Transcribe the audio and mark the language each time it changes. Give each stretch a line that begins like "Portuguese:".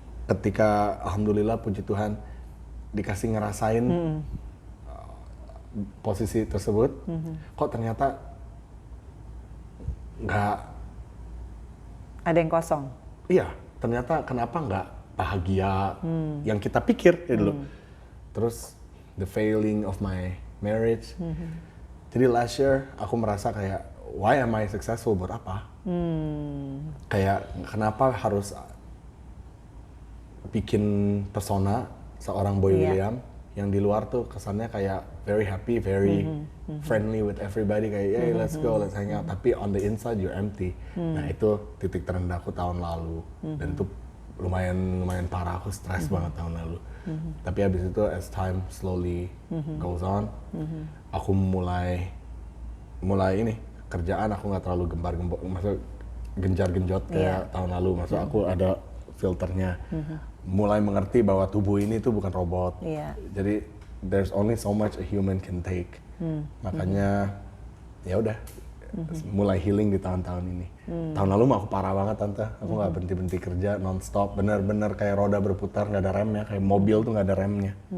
Indonesian: Ketika alhamdulillah puji Tuhan dikasih ngerasain posisi tersebut, kok ternyata nggak ada yang kosong. Iya, ternyata kenapa nggak bahagia yang kita pikir ya dulu.
English: Terus the failing of my marriage.
Indonesian: Jadi last year aku merasa kayak
English: why am I successful,
Indonesian: buat apa? Kayak kenapa harus bikin persona seorang Boy William yang di luar tuh kesannya kayak
English: very happy, very friendly with everybody,
Indonesian: kayak
English: hey let's go, let's hang out. Tapi on the inside you're empty.
Indonesian: Nah itu titik terendahku tahun lalu dan itu lumayan parah, aku stres banget tahun lalu. Tapi habis itu
English: as time slowly goes on,
Indonesian: aku mulai ini kerjaan aku nggak terlalu maksud genjar-genjot kayak tahun lalu. Maksud aku ada filternya. Mulai mengerti bahwa tubuh ini tuh bukan robot.
English: Jadi there's only so much a human can take.
Indonesian: Makanya ya udah mulai healing di tahun-tahun ini. Tahun lalu mah aku parah banget tante. Aku nggak berhenti kerja nonstop. Bener-bener kayak roda berputar nggak ada remnya. Kayak mobil tuh nggak ada remnya.